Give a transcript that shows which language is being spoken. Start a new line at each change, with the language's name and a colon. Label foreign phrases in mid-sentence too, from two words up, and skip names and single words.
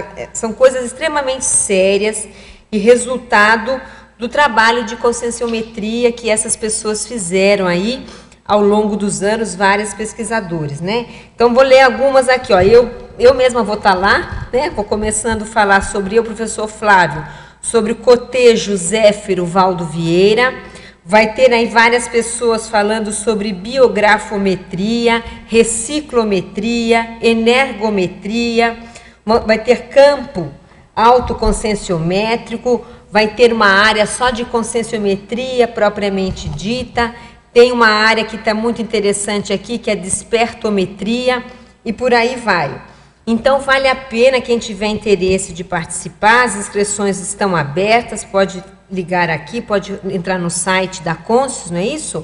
Portuguese: São coisas extremamente sérias e resultado do trabalho de conscienciometria que essas pessoas fizeram aí ao longo dos anos, vários pesquisadores, né? Então, vou ler algumas aqui, ó. Eu mesma vou estar lá, né? Vou começando a falar sobre o professor Flávio, sobre o cotejo Zéfiro Valdo Vieira. Vai ter aí várias pessoas falando sobre biografometria, reciclometria, energometria, vai ter campo autoconscienciométrico, vai ter uma área só de conscienciometria propriamente dita, tem uma área que está muito interessante aqui, que é despertometria, e por aí vai. Então, vale a pena quem tiver interesse de participar, as inscrições estão abertas, pode ligar aqui, pode entrar no site da Conscius, não é isso?